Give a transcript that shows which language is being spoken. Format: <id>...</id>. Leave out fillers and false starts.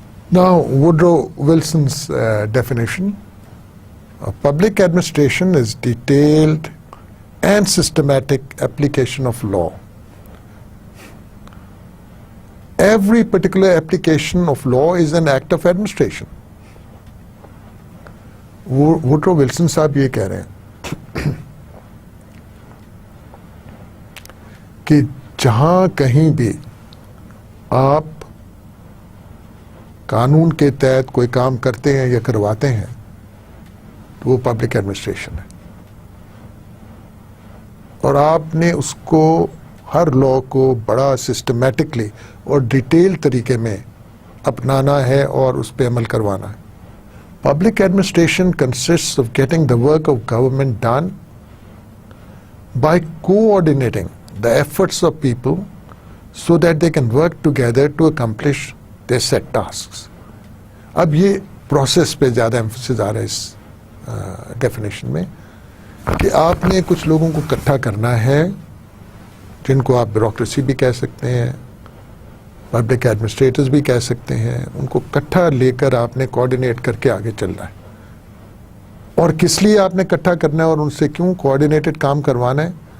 <en>Now, Woodrow Wilson's definition of public administration is detailed and systematic application of law. Every particular application of law is an act of administration.</en> <hi>Woodrow Wilson साहब ये कह रहे हैं कि जहां कहीं भी आप कानून के तहत कोई काम करते हैं या करवाते हैं तो वो पब्लिक एडमिनिस्ट्रेशन है, और आपने उसको हर लॉ को बड़ा सिस्टमैटिकली और डिटेल तरीके में अपनाना है और उस पर अमल करवाना है.</hi> <en>Public administration consists of getting the work of government done by coordinating the efforts of people so that they can work together to accomplish their set tasks.</en> <hi>अब ये प्रोसेस पे ज़्यादा एम्फोसिस आ रहा है इस डेफिनेशन में कि आपने कुछ लोगों को इकट्ठा करना है जिनको आप ब्यूरोक्रेसी भी कह सकते हैं, पब्लिक एडमिनिस्ट्रेटर्स भी कह सकते हैं. उनको इकट्ठा लेकर आपने कोऑर्डिनेट करके आगे चलना है. और किस लिए आपने इकट्ठा करना है और उनसे क्यों कोऑर्डिनेटेड काम करवाना है?</hi>